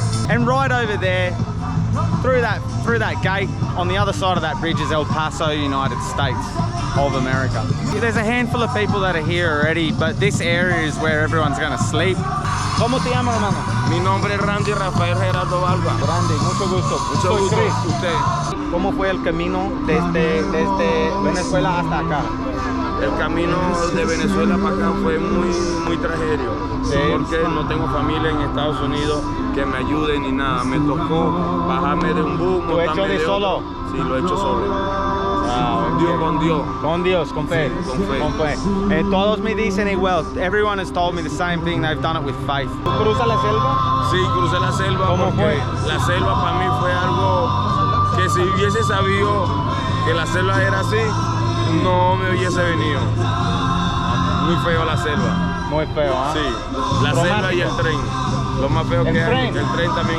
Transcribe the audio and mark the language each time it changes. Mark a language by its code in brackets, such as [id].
[en] And right over there, through that gate, on the other side of that bridge is El Paso, United States of America. There's a handful of people that are here already, but this area is where everyone's gonna sleep. [es] ¿Cómo te llamas, hermano? Mi nombre es Randy Rafael Gerardo Valva. Randy, mucho gusto. Mucho gusto. Chris. Usted. ¿Cómo fue el camino desde Venezuela hasta acá? El camino de Venezuela para acá fue muy tragedio, Sí. porque no tengo familia en Estados Unidos que me ayude ni nada. Me tocó bajarme de un bus, ¿Lo he hecho montarme de solo? otro. Sí, lo he hecho solo. Con Dios. Con Dios, con fe. Sí, con fe. Con fe. Todos me dicen igual. [en] Everyone has told me the same thing. They've done it with faith. [es] ¿Cruza la selva? Sí, crucé la selva. ¿Cómo porque la selva para mí fue algo que si hubiese sabido que la selva era así, no me hubiese venido. Muy feo la selva. Muy feo, ¿ah? Sí, la selva y el tren. Lo más feo que hay. El tren también.